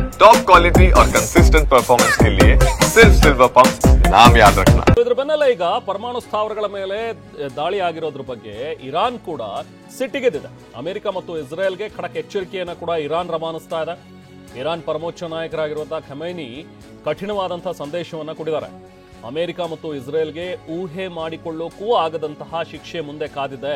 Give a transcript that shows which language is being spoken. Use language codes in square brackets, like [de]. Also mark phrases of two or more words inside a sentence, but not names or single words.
[hi] टॉप क्वालिटी और कंसिस्टेंट परफॉर्मेंस के लिए सिर्फ सिल्वर पंप नाम याद रखना। [kn] ಇದರ ಬೆನ್ನಲ್ಲೇ ಈಗ ಪರಮಾಣು ಸ್ಥಾವರಗಳ ಮೇಲೆ ದಾಳಿ ಆಗಿರೋದ್ರ ಬಗ್ಗೆ ಇರಾನ್ ಕೂಡ ಸಿಟ್ಟಿಗೆದ್ದಿದೆ. ಅಮೆರಿಕ ಮತ್ತು ಇಸ್ರೇಲ್ಗೆ ಖಡಕ್ ಎಚ್ಚರಿಕೆಯನ್ನು ಕೂಡ ಇರಾನ್ ರವಾನಿಸ್ತಾ ಇದೆ. ಇರಾನ್ ಪರಮೋಚ್ಚ ನಾಯಕರಾಗಿರುವಂತಹ ಖಮೇನಿ ಕಠಿಣವಾದಂತಹ ಸಂದೇಶವನ್ನ ಕೊಟ್ಟಿದ್ದಾರೆ. ಅಮೆರಿಕ ಮತ್ತು ಇಸ್ರೇಲ್ಗೆ ಊಹೆ ಮಾಡಿಕೊಳ್ಳೋಕ್ಕೂ ಆಗದಂತಹ ಶಿಕ್ಷೆ ಮುಂದೆ ಕಾದಿದೆ.